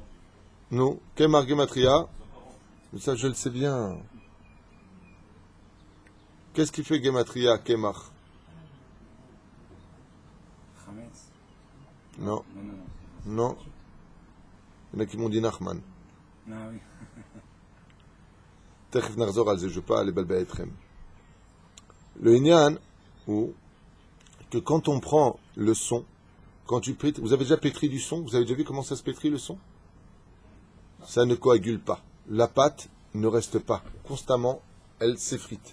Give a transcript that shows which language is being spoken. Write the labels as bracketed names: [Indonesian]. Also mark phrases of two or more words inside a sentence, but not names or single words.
[Hebrew] non, קמח גימטריה, [French] mais ça je le sais bien. Qu'est-ce qui fait [Hebrew] גימטריה קמח? [French] Chametz. Non, Non. non. Il y en a qui m'ont dit Nachman. Ah oui. [Hebrew] תכף נחזור על זה, [French] je ne vais pas [Hebrew] לבלבל אתכם. [French] Le Inyan, ou que quand on prend le son, quand tu pétris, vous avez déjà pétri du son? Vous avez déjà vu comment ça se pétrit le son? Ça ne coagule pas. La pâte ne reste pas. Constamment, elle s'effrite.